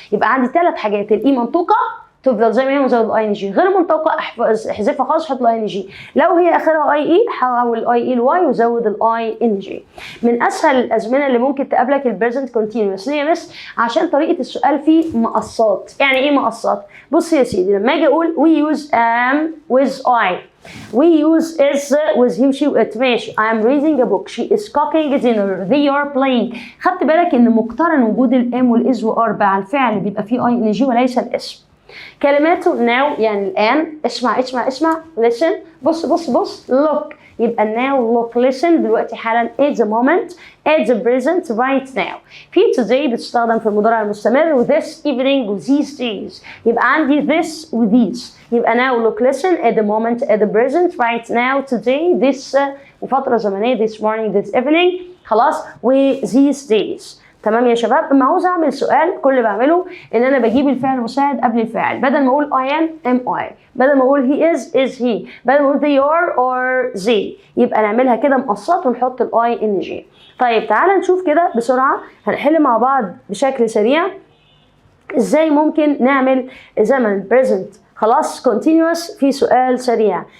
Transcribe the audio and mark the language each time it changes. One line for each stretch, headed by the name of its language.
Arabic: يبقى عندي 3 حاجات، الاي منطوقه تفضل زي ما هي وزود الاي ان جي، غير منطوقه احذفها خالص حط الاي ان جي، لو هي اخرها اي اي حول الاي اي لواي وزود الاي ان جي. من اسهل الازمنه اللي ممكن تقابلك البريزنت كونتينوس. ليه يا مس؟ عشان طريقه السؤال فيه مقصات. يعني ايه مقصات؟ بص يا سيدي، لما اجي اقول
English: we use am with I، we use is with him she it،
Arabic: ماشي.
English: I am reading a book، she is cooking dinner، they are playing.
Arabic: خدت بالك ان مقترن وجود الام والاز وار مع الفعل بيبقى فيه اي ان جي وليس الاسم. كلماته now يعني الآن، اسمع listen، بص look، يبقى now look listen دلوقتي حالا
English: at the moment at the present right now.
Arabic: في today بتستخدم في المضارع المستمر و this evening و these days، يبقى عندي this و these. يبقى
English: now look listen at the moment at the present right now
Arabic: today this وفترة زمنية this morning this evening خلاص و these days. تمام يا شباب؟ اما عاوز اعمل سؤال كل اللي بعمله ان انا بجيب الفعل المساعد قبل الفاعل، بدل ما اقول I am I، بدل ما اقول he is he، بدل ما اقول they are or they. يبقى نعملها كده مقصات ونحط الاي ان جي. طيب تعالى نشوف كده بسرعه، هنحل مع بعض بشكل سريع ازاي ممكن نعمل زمن present خلاص continuous في سؤال سريع.